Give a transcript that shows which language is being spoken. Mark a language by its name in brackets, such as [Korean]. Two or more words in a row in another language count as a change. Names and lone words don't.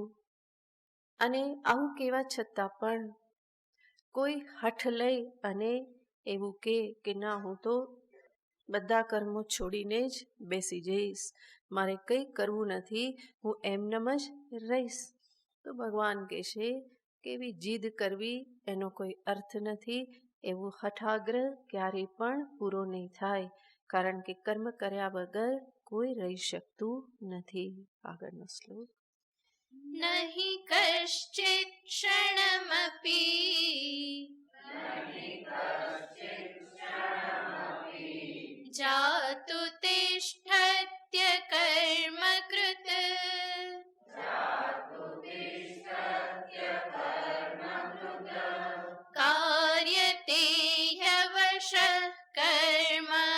[Gujarati] અને આવું કહેવા છતાં પણ કોઈ હઠ લઈ અને એવું કે ના, હું તો બધા કર્મો છોડીને જ બેસી જઈશ, મારે કંઈ કરવું નથી, હું એમનેમ જ રહીશ. તો ભગવાન કહે છે કે એવી જીદ કરવી એનો કોઈ અર્થ નથી. એવું હઠાગ્રહ ક્યારેય પણ પૂરો નહીં થાય, કારણ કે કર્મ કર્યા વગર કોઈ રહી શકતું નથી. આગળનો શ્લોક. [Sanskrit] नहि कश्चित् क्षणमपि जातु तिष्ठत्य कर्मकृत् कार्यते ह्यवशः कर्म